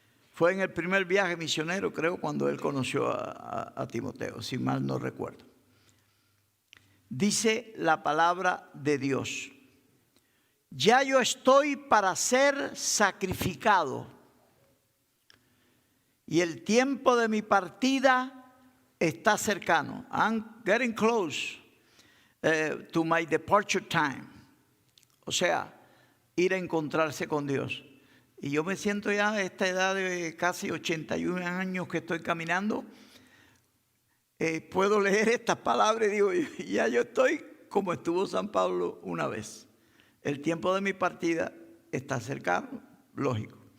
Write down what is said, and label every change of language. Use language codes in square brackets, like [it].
[es] Fue en el primer viaje misionero, creo, cuando él conoció a Timoteo, si mal no recuerdo. Dice la palabra de Dios: ya yo estoy para ser sacrificado, y el tiempo de mi partida está cercano. [en] I'm getting close to my departure time. [es] O sea, ir a encontrarse con Dios. Y yo me siento ya a esta edad de casi 81 años que estoy caminando. Puedo leer estas palabras y digo, ya yo estoy como estuvo San Pablo una vez. El tiempo de mi partida está cercano, lógico.